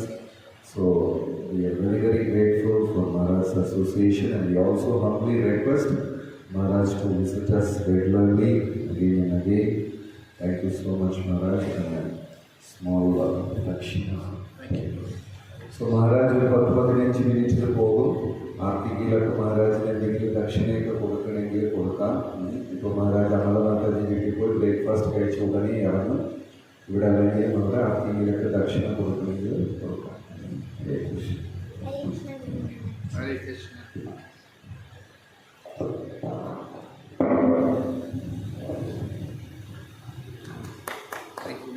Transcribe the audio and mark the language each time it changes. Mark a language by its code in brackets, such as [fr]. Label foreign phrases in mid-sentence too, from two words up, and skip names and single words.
[en] So we are very, very grateful for Maharaj's association, and we also humbly request Maharaj to visit us regularly again and again. Thank you so much, Maharaj, and a small dakshina. Thank you. [ml] So Maharaj ഒരു 10-15 മിനിറ്റിൽ പോകും. ആർക്കെങ്കിലൊക്കെ മഹാരാജിന് എന്തെങ്കിലും ദക്ഷിണയൊക്കെ കൊടുക്കണമെങ്കിൽ കൊടുക്കാം. ഇപ്പോൾ മഹാരാജ് അമലനാഥജി വീട്ടിൽ പോയി ബ്രേക്ക്ഫാസ്റ്റ് കഴിച്ച ഉടനെ ഇറങ്ങും. ഇവിടെ അല്ലെങ്കിൽ നമ്മുടെ ആർക്കെങ്കിലൊക്കെ ദക്ഷിണ കൊടുക്കണമെങ്കിൽ കൊടുക്കാം. ഹരേ കൃഷ്ണ. [en] Hare Krishna. Thank you.